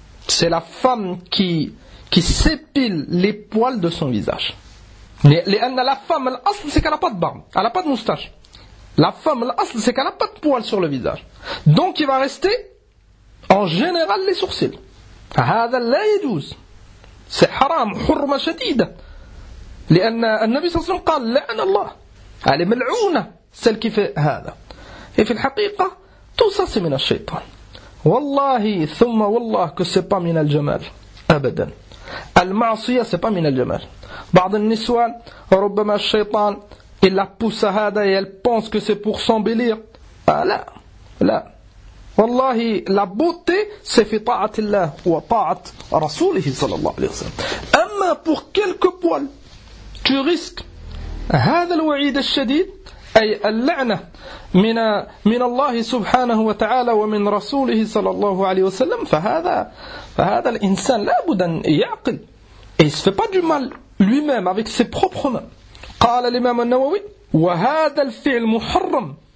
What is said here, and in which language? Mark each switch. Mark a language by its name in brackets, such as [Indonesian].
[French] C'est la femme qui s'épile les poils de son visage. Li-anna la femme al-asl c'est qu'elle a pas de barbe, elle a pas de moustache. La femme al-asl c'est qu'elle a pas de poils sur le visage. Donc il va rester en général, les sourcils. [Arabic] هذا لا يجوز. [French] C'est haram, [Arabic] حرمة شديدة. لأن النبي صلى الله عليه وسلم قال لعن الله. [French] Elle est ملعونة. Celle qui fait هذا. Et [Arabic] في الحقيقة, [French] tout ça c'est [Arabic] من الشيطان. والله ثم والله [French] que c'est pas [Arabic] من الجمال. أبدا. المعصية [French] c'est pas [Arabic] من الجمال. بعض النسوان, ربما الشيطان, [French] il la pousse à هذا et elle pense que c'est pour s'embellir. [Arabic] Ah, لا. لا. والله لا بوتي سفطاعة الله وطاعة رسوله صلى الله عليه وسلم أما [French] pour quelques poils tu risques [Arabic] هذا الوعيد الشديد أي اللعنة من الله سبحانه وتعالى ومن رسوله صلى الله عليه وسلم فهذا الإنسان لا بد أن يعقل [French] il se fait pas du mal lui-même avec ses propres mains [Arabic] قال الإمام النووي وهذا الفعل محرم